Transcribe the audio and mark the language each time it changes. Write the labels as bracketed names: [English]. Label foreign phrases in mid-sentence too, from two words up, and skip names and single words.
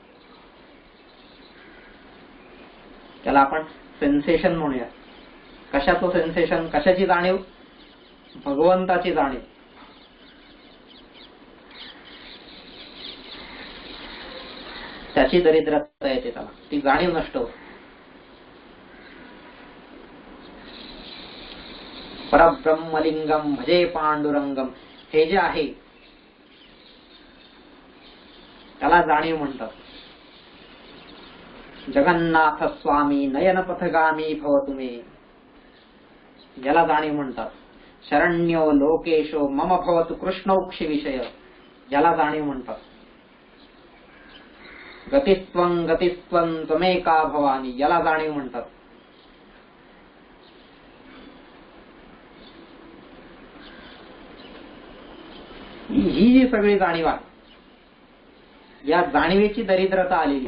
[Marathi] त्याला आपण सेन्सेशन म्हणूया. कशाचं सेन्सेशन? कशाची जाणीव? भगवंताची जाणीव. त्याची दरिद्रता येते, त्याला ती जाणीव नष्ट होते. [Sanskrit] परब्रह्मलिंगम भजे पांडुरंगम, [Marathi] हे जे आहे त्याला जाणीव म्हणतात. [Sanskrit] जगन्नाथ स्वामी नयन पथगामी भवतु मे, [Marathi] याला जाणीव म्हणतात. [Sanskrit] शरण्यो लोकेशो मम भवतु कृष्णौक्षी विषय, [Marathi] याला जाणीव म्हणतात. [Sanskrit] गतिस्त्वं गतिस्त्वं त्वमेका भवानी, [Marathi] याला जाणीव म्हणतात. ही जी सगळी जाणीव आहे, या जाणीवेची दरिद्रता आलेली.